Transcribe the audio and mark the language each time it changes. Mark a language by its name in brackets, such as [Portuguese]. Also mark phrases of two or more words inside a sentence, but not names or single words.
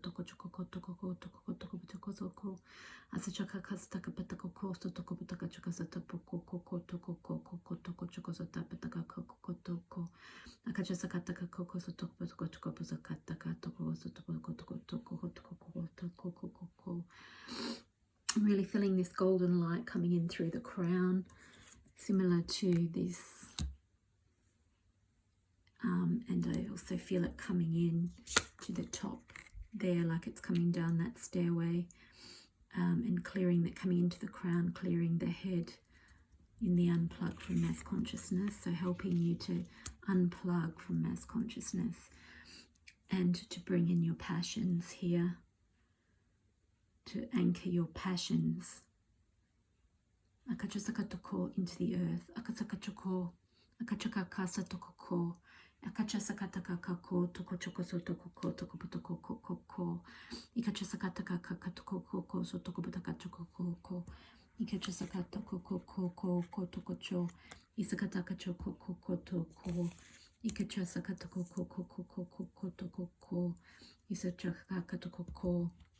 [English] toko choko toko toko toko toko toko soko Asachaka kastaka pataka kosto toko pataka chaka sata poko koko toko koko toko choko sata pataka koko toko akacha sakataka koko so toko pataka choko pasakataka toko so toko toko toko toko toko koko I'm really feeling this golden light coming in through the crown, similar to this, and I also feel it coming in to the top there, like it's coming down that stairway. And clearing that, coming into the crown, clearing the head in the unplug from mass consciousness, so helping you to unplug from mass consciousness and to bring in your passions here, to anchor your passions. Akachasakatoko into the earth, akasakachoko, akachakakasa tokoko, akachasakataka kako toko choko so toko ko toko potoko koko ikachasakataka kakatoko koko so toko potaka choko koko ikachasakatoko koko koko toko cho isakataka choko koko toko ikachasakatoko koko koko koko toko ko isachakatoko ko